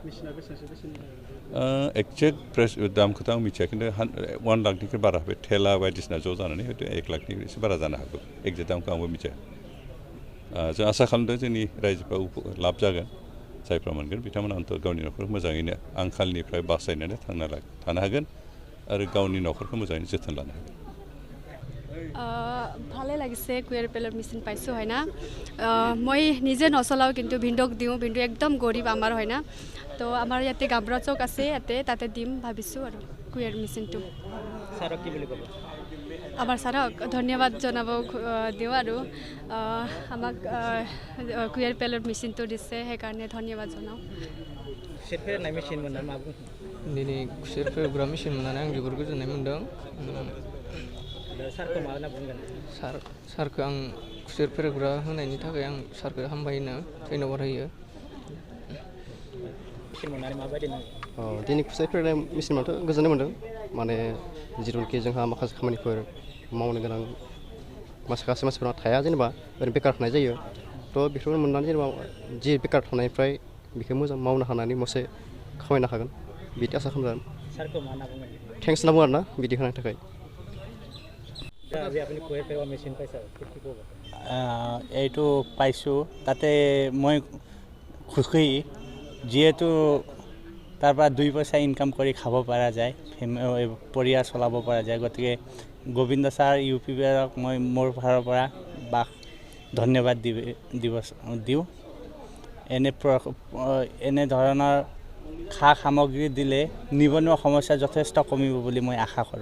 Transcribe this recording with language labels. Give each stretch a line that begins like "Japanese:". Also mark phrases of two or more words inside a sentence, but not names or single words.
English: exact price
Bodo: दामखौथ' आं मिथिया खिन्थु 1 लाखनिख्रुइ बारा बे थेला बायदिसिना ज' जानानै हयथ' 1 लाखनि एसे बारा जानो हागौ एक्जेक्ट दामखौ आंबो मिथिया जों आसा खालामदों जोंनि रायजोफ्रा लाब जागोन जायफ्रा मोनगोन बिथांमोना अन्तत गावनि न'खरखौ मोजाङैनो आंखालनिफ्राय बासायनानै थानो हागोन आरो गावनि न'खरखौ मोजाङैनो जोथोन लानो हागोन
Assamese: ভালে লাগিছে কুয়ার পেলার মেচিন পাইছো হয় না মই নিজে নচলাও কিন্তু ভিন্দক দিওঁ ভিন্দু একদম গরিব আমার হয় না তো আমার ইয়াতে গাবৰা চৌক আছে ইয়াতে তাতে দিম ভাবিছো আৰু কুয়ার মেচিনটো স্যারক কি বুলি ক'ব আমাৰ স্যাৰক ধন্যবাদ জনাব দিওঁ আৰু আমাক কুয়ার পেলার মেচিনটো দিছে সেইকাৰণে ধন্যবাদ জনাও
Bodo: खुसेर फेरेदनाय मेसिन मोननानै मा बुंनो दिनै खुसेर फेरेदग्रा मेसिन मोननानै आं जोबोर गोजोननाय मोन्दों सारखौ मा होनना बुंगोन सारखौ आं खुसेर फेरेदग्रा होनायनि थाखाय आं सारखौ हामबाय होनो धन्यबाद होयो मेसिन मोननानै माबायदि नाङो दिनै खुसेर फेरेदनाय मेसिनाथ' गोजोननाय मोन्दों माने जिथुनाखि जोंहा माखासे खामानिफोर मावनो गोनां माखासे मानसिफोरा थाया जेनेबा ओरैनो बेकार थानाय जायो थ' बेफोरखौ मोननानै जेनेबा जि बेकार थानायनिफ्राय बेखौ मोजां मावनो हानानै मोनसे खामायनो हागोन बिदि आसा खालामदों सारखौ मा होनना बुंगोन थेंक्स होनना बुङो आरोना बिदि होनायनि थाखाय
Assamese: আজি আপুনি কুয়ার পেলার মেচিন পাইছে কি ক'ব এইটো পাইছোঁ তাতে মই সুখী যিহেতু তাৰ পৰা 2 পইচা ইনকাম কৰি খাব পৰা যায় পৰিয়াল চলাব পৰা যায় গতিকে গোবিন্দ ছাৰ ইউ পি বিআৰক মই মোৰ ফালৰ পৰা ধন্যবাদ দিওঁ এনে ধৰণৰ সামগ্ৰী দিলে নিবনুৱা সমস্যা যথেষ্ট কমিব বুলি মই আশা কৰোঁ